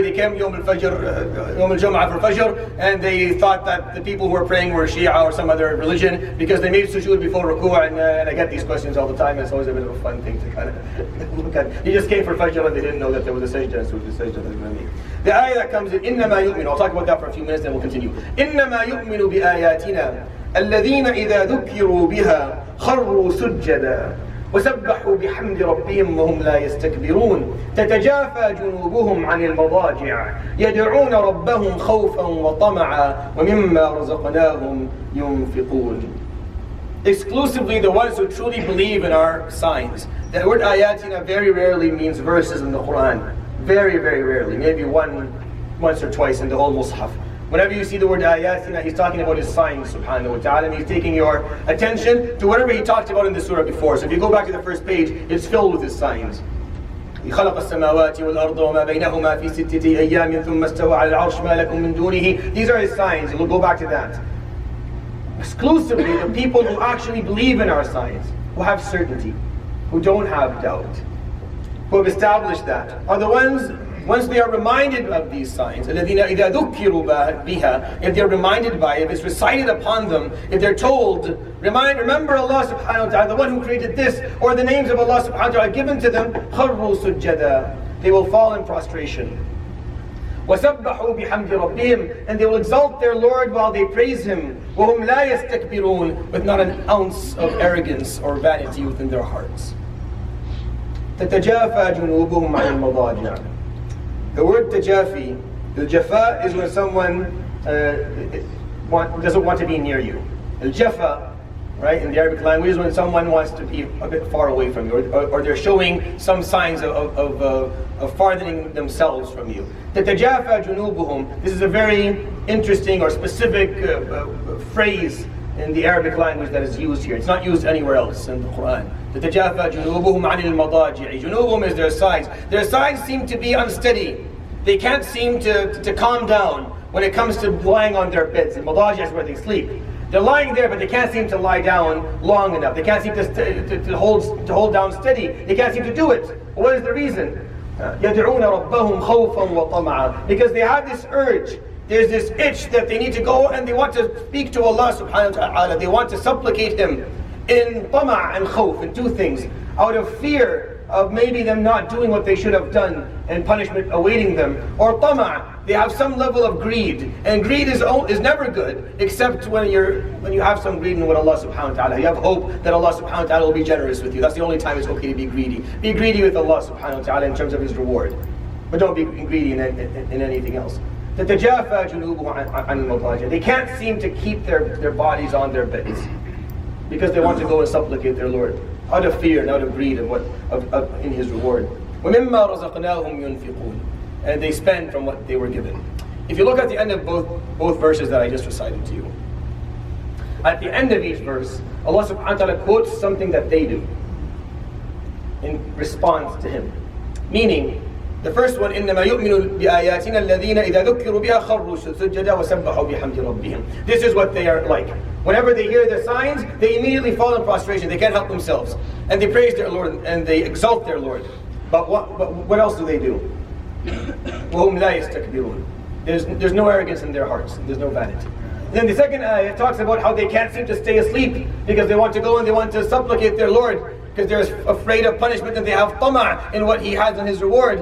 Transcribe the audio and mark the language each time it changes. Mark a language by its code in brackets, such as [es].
[en] They came Yawm al-Jum'ah for Fajr, and they thought that the people who were praying were Shia or some other religion because they made sujood before ruku'. And I get these questions all the time, and it's always a bit of a fun thing to kind of look at. He just came for Fajr and they didn't know that there was a sajda, so the sajda that they're going to make. The ayah that comes in, [ar] إِنَّمَا يُؤْمِنُ. [en] I'll talk about that for a few minutes, then we'll continue. [ar] إِنَّمَا يُؤْمِنُ بِآيَاتِنَا الَّذِينَ إِذَا ذُكِّرُوا بِهَا خَرُّوا سُجَّدًا وسبحوا بحمد ربهم وهم لا يستكبرون تتجافى جنوبهم عن المضاجع يدعون ربهم خوفا وطمعا ومما رزقناهم ينفقون. [en] Exclusively the ones who truly believe in our signs. The word ayatina very rarely means verses in the Quran. Very, very rarely. Maybe once or twice in the whole Mus'haf. Whenever you see the word ayatina, He's talking about His signs subhanahu wa ta'ala, and He's taking your attention to whatever He talked about in the surah before. So if you go back to the first page, it's filled with His signs. [ar] خلق السماوات والأرض وما بينهما في ستة أيام ثم استوى على العرش ما لكم من دونه. [en] These are His signs. We'll go back to that. Exclusively the people who actually believe in our signs, who have certainty, who don't have doubt, who have established that, are the ones, once they are reminded of these signs, [ar] الَّذِينَ إِذَا ذُكِّرُوا بِهَا, [en] if they're reminded by it, if it's recited upon them, if they're told, remember Allah subhanahu wa ta'ala, the one who created this, or the names of Allah subhanahu wa ta'ala given to them, [ar] خَرُّوا سُجَّدًا, [en] they will fall in prostration. [ar] وَسَبَّحُوا بِحَمْدِ رَبِّهِمْ, [en] and they will exalt their Lord while they praise Him, [ar] وَهُمْ لَا يَسْتَكْبِرُونَ, [en] with not an ounce of arrogance or vanity within their hearts. [ar] تَتَجَافَى جُنُوبُهُمْ عَنِ الْمَضَاجِعِ. [en] The word tajafi, the jafa is when someone doesn't want to be near you. Al-jafa, right, in the Arabic language, is when someone wants to be a bit far away from you, or they're showing some signs of farthering themselves from you. The tajafa junubuhum, this is a very interesting or specific phrase in the Arabic language that is used here. It's not used anywhere else in the Quran. [ar] تَتَجَافَى جُنُوبُهُمْ عَنِ الْمَضَاجِعِ. [en] Junubuhum is their sides. Their sides seem to be unsteady. They can't seem to calm down when it comes to lying on their beds. And madaji is where they sleep. They're lying there, but they can't seem to lie down long enough. They can't seem to hold down steady. They can't seem to do it. What is the reason? [ar] يَدْعُونَ رَبَّهُمْ خَوْفًا وَطَمَعًا. [en] Because they have this urge, there's this itch that they need to go and they want to speak to Allah subhanahu wa ta'ala. They want to supplicate Him in tama' and khawf, in two things. Out of fear of maybe them not doing what they should have done and punishment awaiting them. Or tama', they have some level of greed. And greed is never good, except when you have some greed in what Allah subhanahu wa ta'ala. You have hope that Allah subhanahu wa ta'ala will be generous with you. That's the only time it's okay to be greedy. Be greedy with Allah subhanahu wa ta'ala in terms of His reward. But don't be greedy in anything else. [ar] تَتَجَافَى جُنُوبُهُمْ عَنِ الْمَضَاجِعِ. [en] They can't seem to keep their bodies on their beds because they want to go and supplicate their Lord out of fear and out of greed in His reward. [ar] وَمِمَّا رَزَقْنَاهُمْ يُنْفِقُونَ. [en] And they spend from what they were given. If you look at the end of both verses that I just recited to you, at the end of each verse, Allah subhanahu wa ta'ala quotes something that they do in response to Him. [ar] Meaning, the first one, إِنَّمَا يُؤْمِنُ بِآيَاتِنَا الَّذِينَ إِذَا ذُكِّرُوا بِهَا خَرُّوا سُجَّدًا وَسَبَّحُوا بِحَمْدِ رَبِّهِمْ. [en] This is what they are like. Whenever they hear the signs, they immediately fall in prostration. They can't help themselves. And they praise their Lord and they exalt their Lord. But what else do they do? [ar] وَهُمْ لَا يَسْتَكْبِرُونَ. [en] There's no arrogance in their hearts. There's no vanity. And then the second ayah talks about how they can't seem to stay asleep because they want to go and they want to supplicate their Lord, because they're afraid of punishment and they have tama' in what He has in His reward.